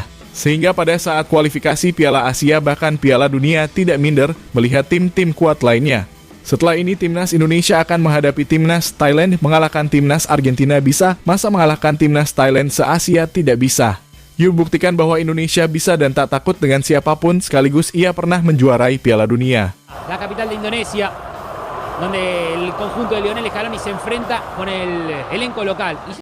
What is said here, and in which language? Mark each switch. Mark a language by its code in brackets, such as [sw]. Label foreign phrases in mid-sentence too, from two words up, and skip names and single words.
[id] Sehingga pada saat kualifikasi Piala Asia bahkan Piala Dunia tidak minder melihat tim-tim kuat lainnya. Setelah ini timnas Indonesia akan menghadapi timnas Thailand, mengalahkan timnas Argentina bisa, masa mengalahkan timnas Thailand se-Asia tidak bisa. Yuk buktikan bahwa Indonesia bisa dan tak takut dengan siapapun sekaligus ia pernah menjuarai Piala Dunia. [es] La capital de Indonesia, donde el conjunto de Lionel Scaloni se enfrenta con el elenco local.